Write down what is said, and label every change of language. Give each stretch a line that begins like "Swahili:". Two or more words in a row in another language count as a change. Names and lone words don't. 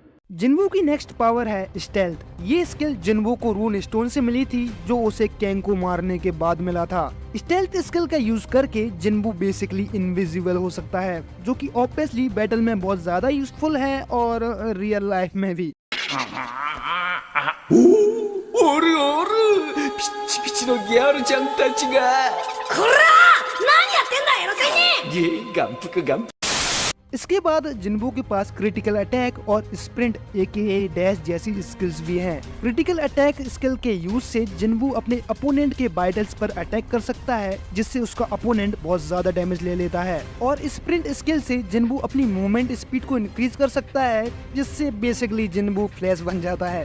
Hindi: जिन्वू की
English: next power
Hindi: है स्टेल्थ। ये स्किल जिन्वू को
English: rune stone
Hindi: से मिली थी, जो उसे कैंग को मारने के बाद मिला था।
English: stealth skill
Hindi: का यूज करके जिन्वू
English: basically invisible
Hindi: हो सकता है, जो कि
English: obviously battle
Hindi: में बहुत ज्यादा यूजफुल है और
English: real life
Hindi: में भी।
Japanese: おるおるピッチピチのギャルちゃんたちがこら何やってんだエロ仙人眼福眼福
Hindi: इसके बाद जिन्वू के पास
English: critical attack
Hindi: और
English: sprint AKA dash
Hindi: जैसी स्किल्स भी हैं।
English: critical attack skill
Hindi: के यूज से जिन्वू अपने अपोनेंट के वाइटल्स पर अटैक कर सकता है, जिससे उसका अपोनेंट बहुत ज्यादा डैमेज ले लेता है। और
English: sprint skill
Hindi: से जिन्वू अपनी
English: movement speed
Hindi: को इंक्रीज कर सकता है, जिससे बेसिकली जिन्वू फ्लैश बन जाता है।